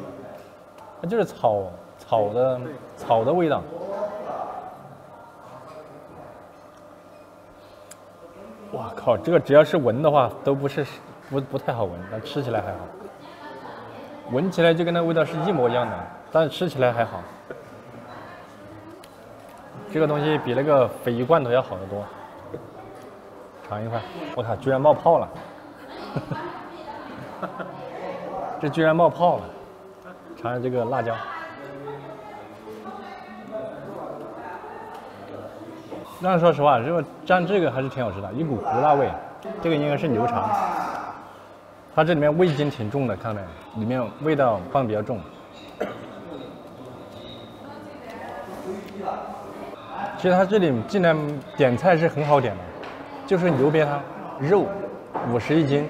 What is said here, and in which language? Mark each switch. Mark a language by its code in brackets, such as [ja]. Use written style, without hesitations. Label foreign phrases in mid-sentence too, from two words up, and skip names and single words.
[zh] 它就是草的味道。哇靠，這個只要是聞的話都不太好聞，但吃起來還好。聞起來就跟那味道是一模一樣的，但是吃起來還好。這個東西比那個鯡魚罐頭要好得多。嘗一塊，我靠，居然冒泡了。這居然冒泡了！嘗嘗這個辣椒。但是說實話，如果蘸這個還是挺好吃的，一股胡辣味。這個應該是牛腸，它這裡面味精挺重的，看到沒？裡面味道放比較重。其實它這裡進來點菜是很好點的，就是牛鱉湯，肉50一斤。